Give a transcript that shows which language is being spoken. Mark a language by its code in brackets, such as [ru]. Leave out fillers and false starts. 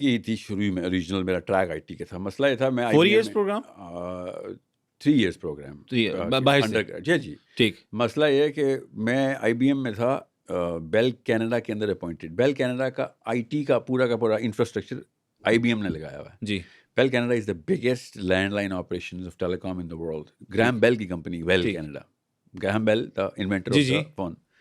[ur] کی تھی شروع میں, اوریجنل میرا ٹریک آئی ٹی کا تھا. مسئلہ یہ تھا میں [en] 4 years programme, 3 years programme [ur] باہر سے. جی ٹھیک. مسئلہ یہ ہے کہ میں آئی بی ایم میں تھا, بیل کینیڈا کے اندر اپوائنٹڈ. بیل کینیڈا کا آئی ٹی کا پورا انفراسٹرکچر آئی بی ایم نے لگایا ہوا ہے. جی. [en] Bell Canada is the biggest land line operations of telecom in the world. Graham Bell کی company Bell Canada, Graham Bell the inventor of the phone.